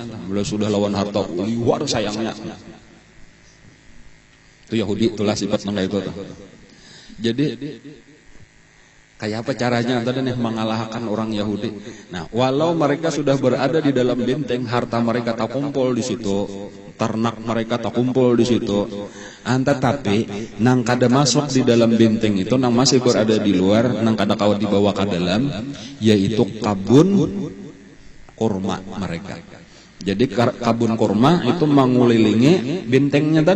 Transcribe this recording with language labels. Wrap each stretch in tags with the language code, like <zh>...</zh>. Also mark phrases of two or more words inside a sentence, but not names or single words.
<bjn>Beliau sudah lawan harta, luar sayangnya. Itu Yahudi, itulah sifat mereka itu.</bjn> <id>Jadi kayak apa caranya tadi nih mengalahkan orang Yahudi. Nah, walau mereka sudah berada di dalam benteng, harta mereka tak kumpul di situ, ternak mereka tak kumpul di situ.</id> <bjn>Tetapi nang kada masuk di dalam benteng itu, nang masih berada di luar, nang kada kau dibawa ke dalam, yaitu kabun kurma mereka. Jadi kabun kurma itu mengelilingi bentengnya tadi.</bjn>